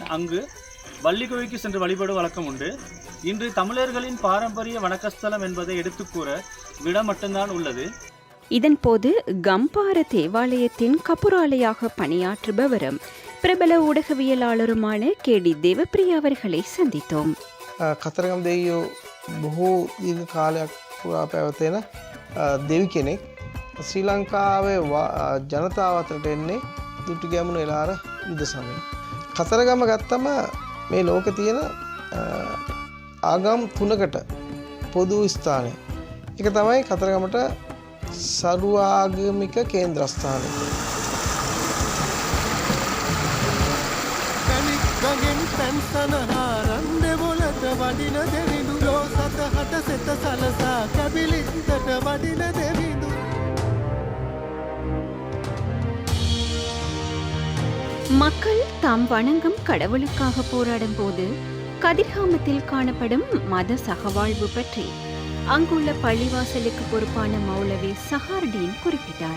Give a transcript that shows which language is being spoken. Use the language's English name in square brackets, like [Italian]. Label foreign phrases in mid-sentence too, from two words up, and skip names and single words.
[Tamil] அங்கு வள்ளிக்குகைக்கு சென்று வழிபடும் வழக்கம் உண்டு. இன்று தமிழர்களின் பாரம்பரிய வணக்கஸ்தலம் என்பதை எடுத்துக்கூற விடம் மட்டும்தான் உள்ளது. இதன் போது கம்பார தேவாலயத்தின் கபுராலையாக பணியாற்றுபவரும் பிரபல ஊடகவியலாளருமான கேடி தேவப்பிரியா அவர்களை சந்தித்தோம். [Sinhala] කතරගම දෙවියෝ බොහෝ දීර්ඝ කාලයක් පුරා පැවතෙන දෙවි කෙනෙක්. ශ්‍රී ලංකාවේ ජනතාව අතරට එන්නේ දුටුගැමුණු එළාර යුද සමයේ. කතරගම ගත්තම මේ ලෝකේ තියෙන ආගම් තුනකට පොදු ස්ථානය. ඒක තමයි කතරගමට සර්වාගමික කේන්ද්‍රස්ථානය. ගගෙන් පැන්සනහාරන් දෙවොලට වඩින දෙවිඳු ලෝ සතහට සෙත සලසා කැබිලිත්තට වඩින දෙවිඳු. [Tamil] மக்கள் தாம் வணங்கும் கடவுளுக்காக போராடும் போது கதிர்காமத்தில் காணப்படும் மத சகவாழ்வு பற்றி அங்குள்ள பள்ளிவாசலுக்கு பொறுப்பான மௌலவி சஹார்டீன் குறிப்பிட்டார்.